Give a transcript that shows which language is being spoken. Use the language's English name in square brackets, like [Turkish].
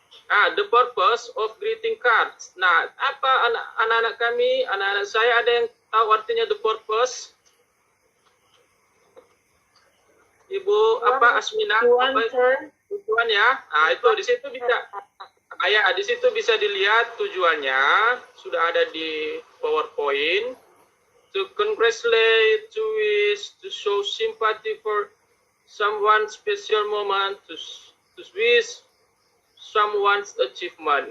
[English] The purpose of greeting cards. [Indonesian] Nah, apa anak-anak kami, anak-anak saya, ada yang tahu artinya [English] the purpose? [Indonesian] Ibu apa Asmina? Tujuan, ya. Nah, itu di situ bisa, di situ bisa dilihat tujuannya, sudah ada di PowerPoint. [English] To congratulate, to wish, to show sympathy for someone special moment, to wish someone's achievement.